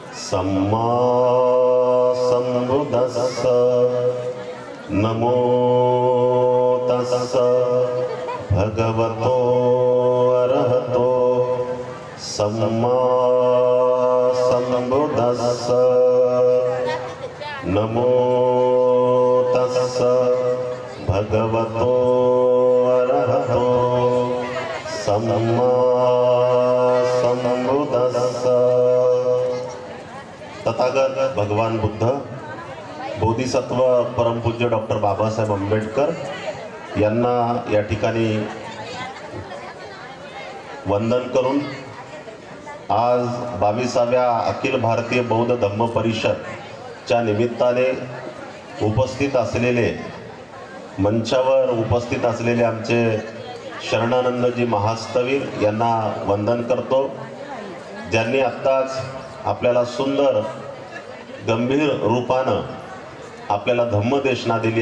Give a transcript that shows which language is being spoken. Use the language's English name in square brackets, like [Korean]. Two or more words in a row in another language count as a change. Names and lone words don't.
[Pali] सम्मा सम्बुद्धस्स नमो तस्स भगवतो अरहतो सम्मा सम्बुद्धस्स नमो तस्स भगवतो अरहतो सम्मा सम्बुद्धस्स। [Marathi] तथागत भगवान बुद्ध, बोधिसत्व परमपूज्य डॉक्टर बाबासाहेब आंबेडकर यांना या ठिकाणी वंदन करून आज 22व्या अखिल भारतीय बौद्ध धम्म परिषदच्या निमित्ताने उपस्थित असलेले, मंचावर उपस्थित असलेले आमचे शरणानंदजी महास्तवीर यांना वंदन करतो, ज्यांनी आत्ताच आपल्याला सुंदर गंभीर रूपानं आपल्याला धम्मदेशना दिली।